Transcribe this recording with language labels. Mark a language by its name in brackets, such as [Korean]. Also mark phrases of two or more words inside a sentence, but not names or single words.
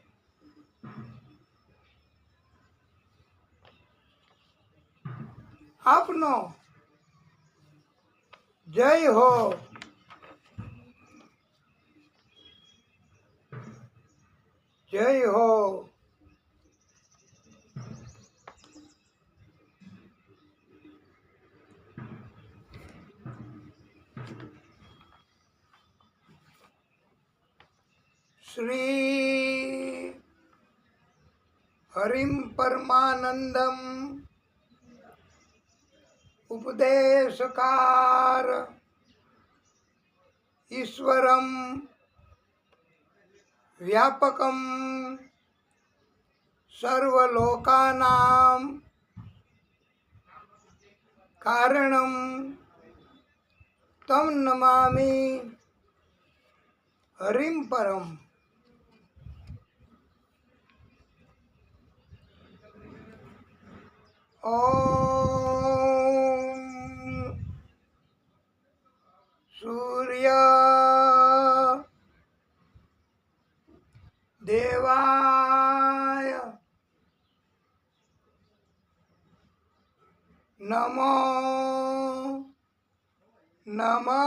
[Gujarati] આપનો જય હો। જય હો। [Sanskrit] श्री हरिम परमानंदम उपदेशकार ईश्वरम વ્યાપકમ સર્વલોકાનામ કારણમ તમ નમામિ હરિમ પરમ. ઓમ સૂર્ય દેવાય નમો નમઃ.